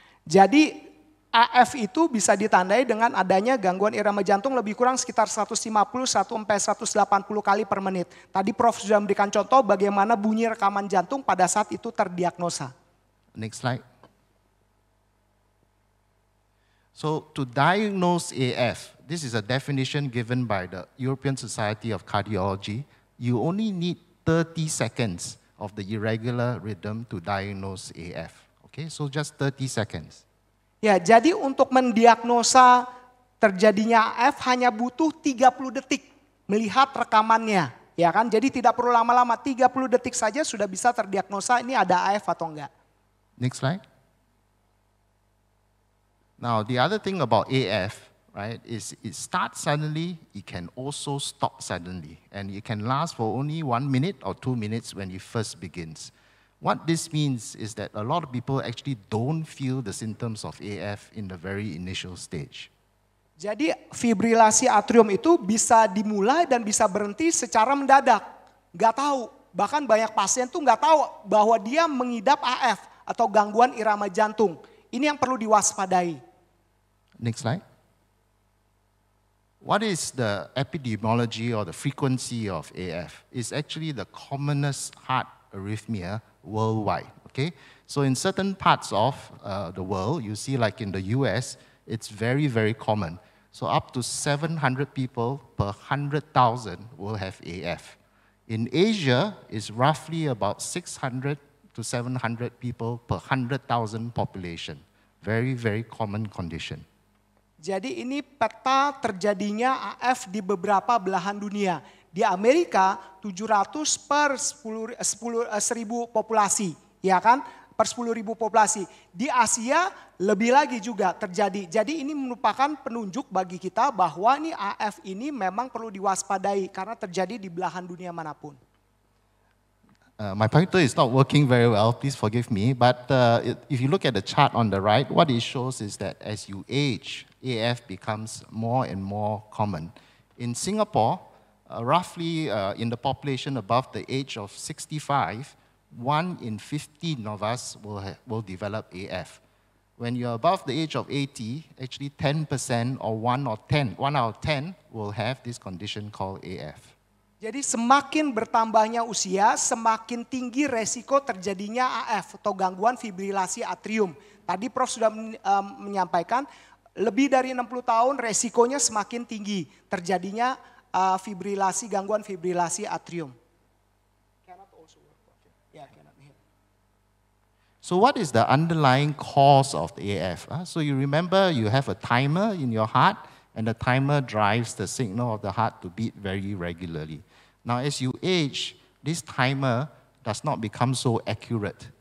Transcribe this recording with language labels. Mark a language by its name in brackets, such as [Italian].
[Indonesian] Jadi AF itu bisa ditandai dengan adanya gangguan irama jantung lebih kurang sekitar 150 sampai 180 kali per menit. Tadi Prof sudah memberikan contoh bagaimana bunyi rekaman jantung pada saat itu terdiagnosa. [English] Next slide. So to diagnose AF, this is a definition given by the European Society of Cardiology. You only need 30 seconds of the irregular rhythm to diagnose AF. Okay, so just 30 seconds. [Indonesian] Ya, jadi untuk mendiagnosa terjadinya AF hanya butuh 30 detik melihat rekamannya. Ya kan, jadi tidak perlu lama-lama, 30 detik saja sudah bisa terdiagnosa ini ada AF atau enggak. [English] Next slide. Now, the other thing about AF, right, is it starts suddenly, it can also stop suddenly. And it can last for only 1 minute or 2 minutes when it first begins. What this means is that a lot of people actually don't feel the symptoms of AF in the very initial stage. [Indonesian] Jadi fibrilasi atrium itu bisa dimulai dan bisa berhenti secara mendadak. Nggak tahu, bahkan banyak pasien tuh nggak tahu bahwa dia mengidap AF atau gangguan irama jantung. Ini yang perlu diwaspadai. [English] Next slide. What is the epidemiology or the frequency of AF? It's actually the commonest heart arrhythmia worldwide, okay? So in certain parts of the world, you see like in the US, it's very, very common. So up to 700 people per 100,000 will have AF. In Asia, it's roughly about 600 to 700 people per 100,000 population. Very, very common condition. [Indonesian] Jadi ini peta terjadinya AF di beberapa belahan dunia. Di Amerika 700 per 10.000 populasi, ya kan? Per 10.000 populasi. Di Asia lebih lagi juga terjadi. Jadi ini merupakan penunjuk bagi kita bahwa ini AF ini memang perlu diwaspadai karena terjadi di belahan dunia manapun. [English] My pointer is not working very well, please forgive me. But if you look at the chart on the right, what it shows is that as you age, AF becomes more and more common. In Singapore, roughly in the population above the age of 65, 1 in 15 of us will develop AF. when you're above the age of 80, actually 10% or 1 out of 10 will have this condition called AF. [Indonesian] Jadi semakin bertambahnya usia, semakin tinggi resiko terjadinya AF atau gangguan fibrilasi atrium. Tadi Prof sudah menyampaikan, lebih dari 60 tahun resikonya semakin tinggi terjadinya gangguan fibrilasi atrium. [English] So what is the underlying cause of the AF? So you remember you have a timer in your heart, and the timer drives the signal of the heart to beat very regularly. Now as you age, this timer does not become so accurate.